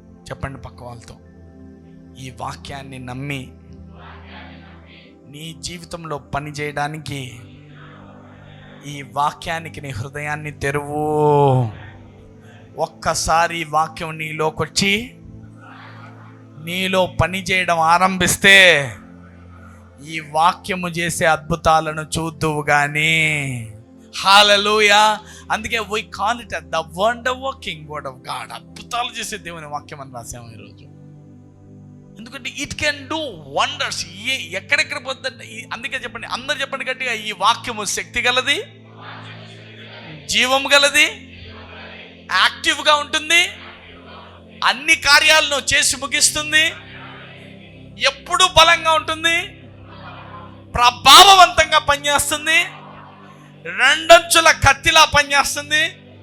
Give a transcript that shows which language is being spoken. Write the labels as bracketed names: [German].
[Telugu] చెప్పండి పక్క వాళ్ళతో, ఈ వాక్యాన్ని నమ్మి నీ జీవితంలో పని చేయడానికి ఈ వాక్యానికి నీ హృదయాన్ని తెరువు. ఒక్కసారి ఈ వాక్యం నీలోకొచ్చి నీలో పని చేయడం ఆరంభిస్తే ఈ వాక్యము చేసే అద్భుతాలను చూద్దువు గాని. హల్లెలూయా. [English] అందుకే we call it the wonder working word of God. [Telugu] అద్భుతాలు చేసే దేవుని వాక్యం అని రాసాము ఈరోజు. ఎందుకంటే [English] It can do wonders. [Telugu] ఎక్కడెక్కడ పోతుందంటే, అందుకే చెప్పండి, అందరు చెప్పండి గట్టిగా, ఈ వాక్యము శక్తి గలది, జీవము గలది, యాక్టివ్గా ఉంటుంది, అన్ని కార్యాలను చేసి ముగిస్తుంది, ఎప్పుడూ బలంగా ఉంటుంది, ప్రభావవంతంగా పనిచేస్తుంది, రెండంచుల కత్తిలా పనిచేస్తుంది.